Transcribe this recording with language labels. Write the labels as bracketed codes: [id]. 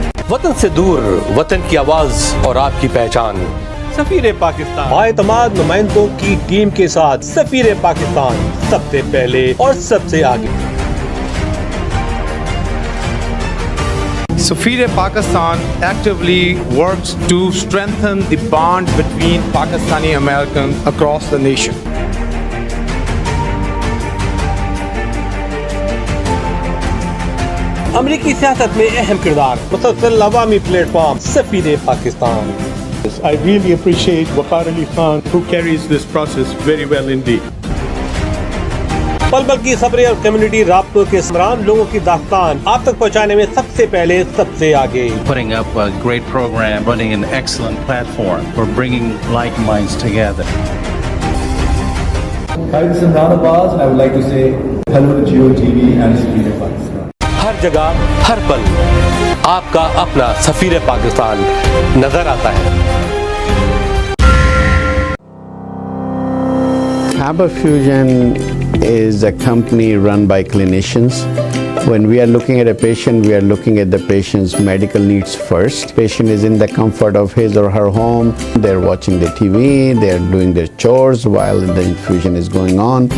[ur] وطن سے دور، وطن کی آواز اور آپ کی پہچان. سفیر پاکستان اعتماد نمائندوں کی ٹیم کے ساتھ سفیر پاکستان سب سے پہلے اور سب سے آگے. [en] Safir Pakistan actively works to strengthen the bond between Pakistani Americans across the nation. [ur] امریکی سیاست میں اہم کردار، مسلسل عوامی پلیٹ فارم سفیر Pakistan. [en] I really appreciate Waqar Ali Khan, who carries this process very well indeed. [ur] پل پل کی خبریں اور کمیونٹی رابطوں کے سمران لوگوں کی داستان آپ تک پہنچانے میں سب سے پہلے سب سے آگے. [en] Putting up a great program, running an excellent platform for bringing like minds together. Hi, this is Imran Abbas and I would like to say hello to Geo TV and Safir Pakistan. [ur] ہر جگہ ہر پل آپ کا اپنا سفیر پاکستان نظر آتا ہے. [en] Haber Fusion is a company run by clinicians. When we are looking at a patient, we are looking at the patient's medical needs first. Patient is in the comfort of his or her home. They're watching the TV, they're doing their chores while the infusion is going on.